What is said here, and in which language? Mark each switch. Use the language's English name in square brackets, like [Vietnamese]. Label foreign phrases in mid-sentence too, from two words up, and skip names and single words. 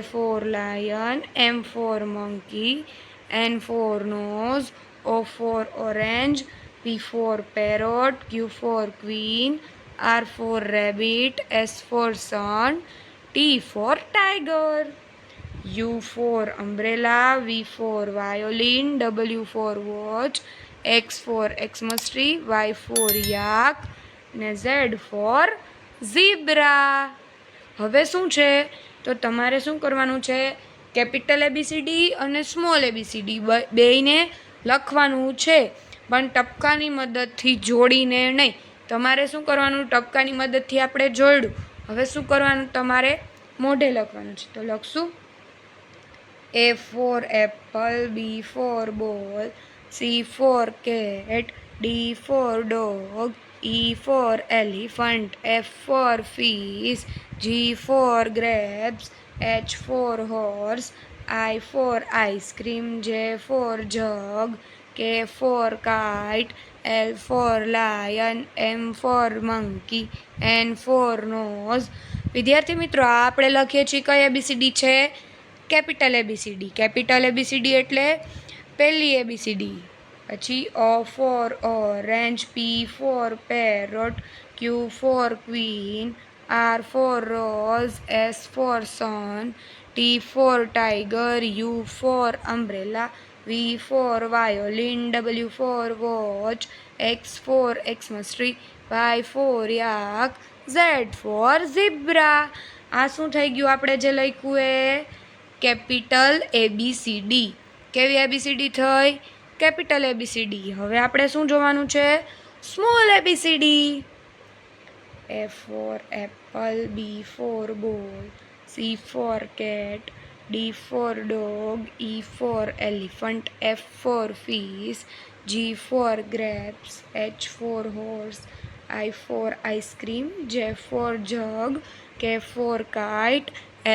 [English] for lion, M for monkey, N for nose, O for orange, P for parrot, Q for queen, R for rabbit, S for sun, T for tiger, U for umbrella, V for violin, W for watch, X for Xmas tree, Y for yak અને Z for zebra. [Gujarati] હવે શું છે, તો તમારે શું કરવાનું છે, કેપિટલ ABCD અને સ્મોલ ABCD બેયને લખવાનું છે, પણ ટપકાની મદદથી જોડીને નહીં. તમારે શું કરવાનું, ટપકાની મદદથી આપણે જોડ્યું. હવે શું કરવાનું, તમારે મોઢે લખવાનું છે. તો લખશું [English] A for apple, B for ball, C for cat, D for dog, E for elephant, F for fish, G for grapes, H for horse, I for ice cream, J for jug, K for kite, L for lion, M for monkey, N for nose. [Gujarati] વિદ્યાર્થી મિત્રો, આ આપણે લખીએ છીએ કઈ ABCD છે? કેપિટલ ABCD. કેપિટલ ABCD એટલે પહેલી ABCD. [English] પછી O for orange, P for parrot, Q for queen, R for rose, S for sun, T for tiger, U for umbrella, V for violin, W for watch, X for Xmas tree, Y for yak, Z for zebra. [Gujarati] આ શું થઈ ગયું આપણે જે લખ્યું એ? કેપિટલ ABCD. કેવી ABCD થઈ? કેપિટલ ABCD. હવે આપણે શું જોવાનું છે? સ્મોલ ABCD. [English] A for apple, B for ball, C for cat, D for dog, E for elephant, F for fish, G for grapes, H for horse, I for ice cream, J for jug, K for kite, L